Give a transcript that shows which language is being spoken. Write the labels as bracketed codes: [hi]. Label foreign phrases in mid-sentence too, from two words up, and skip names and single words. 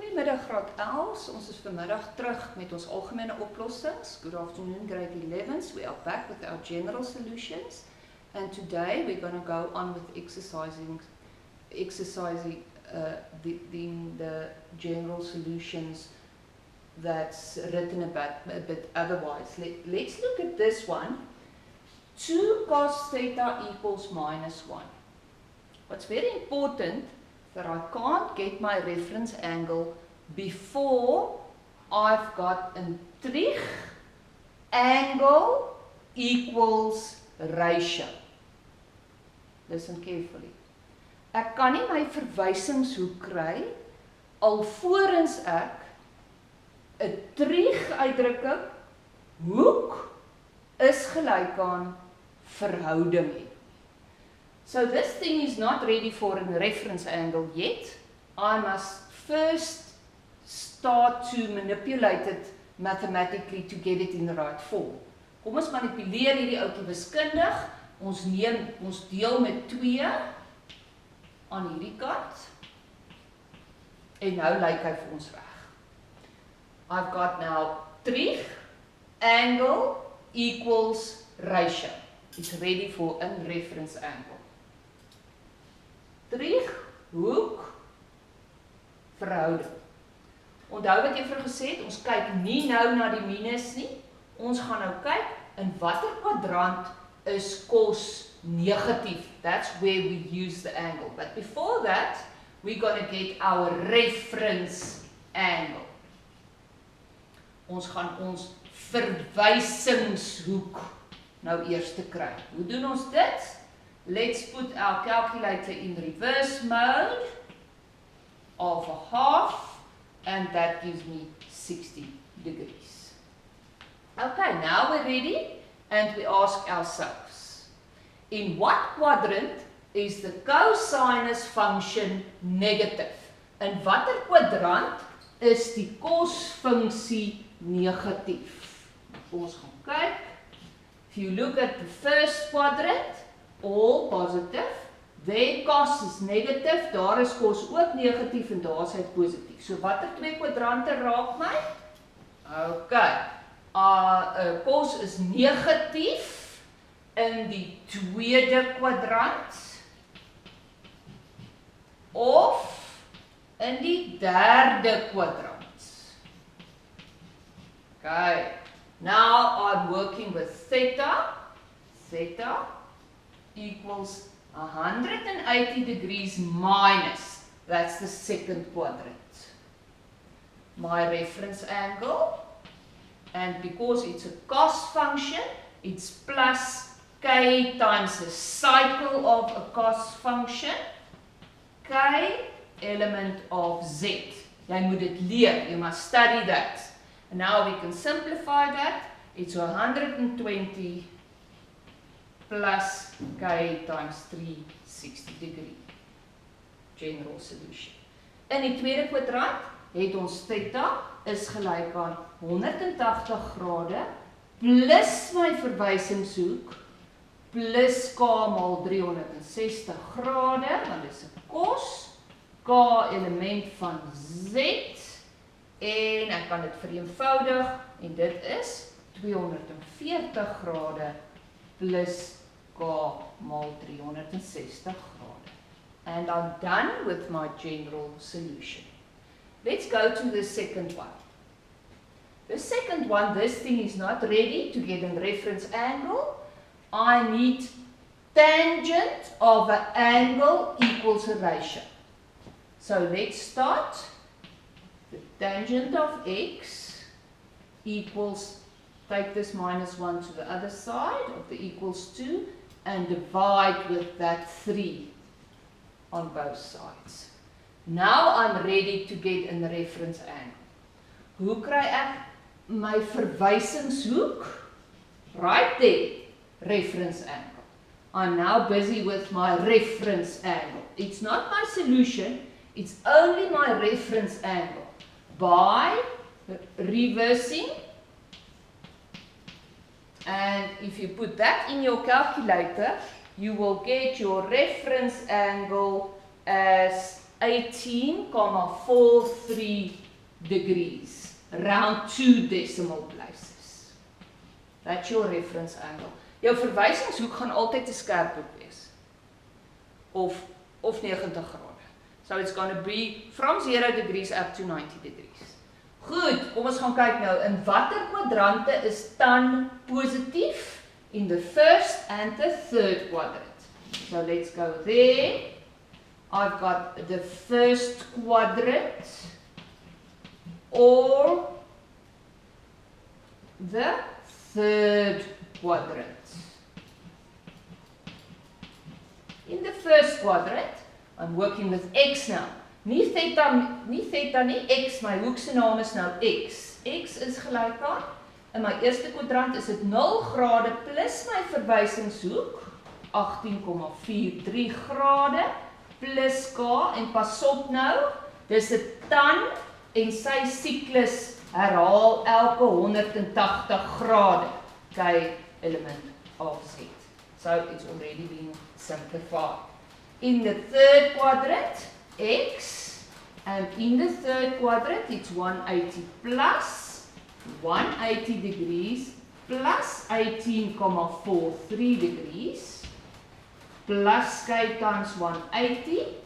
[af] Goeiemiddag graad 11. Ons is vanmiddag terug met ons algemene oplossings. [en] Good afternoon grade 11s. We are back with our general solutions. And today we're going to go on with exercising the general solutions that's written a bit otherwise. Let's look at this one. 2 cos theta equals minus 1. What's very important that I can't get my reference angle before I've got a trig angle equals ratio. Listen carefully. [af] Ek kan nie my verwysingshoek kry alvorens ek 'n trig uitdrukking hoek is gelyk aan verhouding het. [en] So this thing is not ready for a reference angle yet. I must first start to manipulate it mathematically to get it in the right form. [af] Kom ons manipuleer hierdie ouetjie wiskundig. Ons deel met 2 aan hierdie kant. En nou lyk hy vir ons reg. [en] I've got now trig angle equals ratio. It's ready for a reference angle. [af] Trig, hoek, verhouding. Onthou wat jy vir gesê het, ons kyk nie nou na die minus nie. Ons gaan nou kyk in watter kwadrant is cos negatief. [en] That's where we use the angle. But before that, we're going to get our reference angle. [af] Ons gaan ons verwysingshoek nou eers te kry. Hoe doen ons dit? [en] Let's put our calculator in reverse mode of a half, and that gives me 60 degrees. Okay, now we're ready, and we ask ourselves, in what quadrant is the cosinus function negative? [af] In watter kwadrant is die cosfunksie negatief? Ons gaan kyk. [en] If you look at the first quadrant, all positive, there cos is negative, [af] daar is cos ook negatief en daar is hy positief. So watter 2 kwadrante raak my? Okay, cos is negatief in die tweede kwadrant of in die derde kwadrant. [en] Okay, now I'm working with theta. Theta equals 180 degrees minus, that's the second quadrant. My reference angle, and because it's a cos function, it's plus k times the cycle of a cos function, k element of z. [af] Jy moet dit leer, [en] you must study that. And now we can simplify that. It's 120 plus k times 360 degree. General solution. [af] In die tweede kwadrant het ons theta is gelyk aan 180 grade plus my verwysingshoek plus k maal 360 grade, want dit is 'n cos, k element van z, en ek kan dit vereenvoudig, en dit is 240 grade plus k maal 360 grade. [en] And I'm done with my general solution. Let's go to the second one. The second one, this thing is not ready to get a reference angle. I need tangent of an angle equals a ratio. So let's start. The tangent of x equals, take this minus 1 to the other side of the equals 2 and divide with that 3 on both sides. Now I'm ready to get a reference angle. [af] Hoe kry ek my verwysingshoek? [en] Right there, reference angle. I'm now busy with my reference angle. It's not my solution, it's only my reference angle. By reversing, and if you put that in your calculator, you will get your reference angle as 18,432 degrees, round 2 decimal places. That's your reference angle. [af] Jou verwysingshoek gaan altyd 'n skerp hoek wees. Of 90 grade. [en] So it's going to be from 0 degrees up to 90 degrees. [af] Goed, kom ons gaan kyk nou, in watter kwadrante is tan positief? [en] In the first and the third quadrant. So let's go there. I've got the first quadrant or the third quadrant. In the first quadrant, I'm working with x now. [af] Nie theta nie, x, my hoek se naam is nou x. X is gelyk aan, in my eerste kwadrant is dit 0 grade plus my verwysingshoek, 18,43 grade, plus k, en pas op nou, dis 'n tan, en sy siklus herhaal elke 180 grade, [en] k element of z. So it's already been simplified. In the third quadrant, x, and in the third quadrant, it's 180 plus 180 degrees plus 18,43 degrees plus k times 180.